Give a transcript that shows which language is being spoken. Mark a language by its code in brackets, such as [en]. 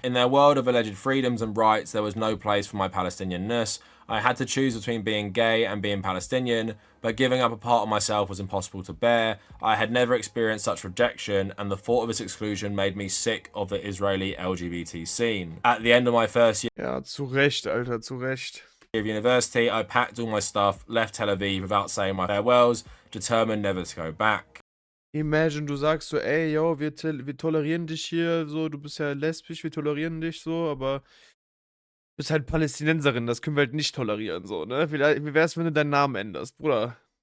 [en] In their world of alleged freedoms and rights, there was no place for my Palestinianness. I had to choose between being gay and being Palestinian, but giving up a part of myself was impossible to bear. I had never experienced such rejection, and the thought of its exclusion made me sick of the Israeli LGBT scene. At the end of my first year [de] Ja, zu Recht, Alter, zu Recht. [en] of university, I packed all my stuff, left Tel Aviv without saying my farewells, determined never to go back. [de] Imagine, du sagst so, ey, yo, wir tolerieren dich hier, so, du bist ja lesbisch, wir tolerieren dich so, aber du bist halt Palästinenserin, das können wir halt nicht tolerieren, so, ne? Wie wär's, wenn du deinen Namen änderst, Bruder?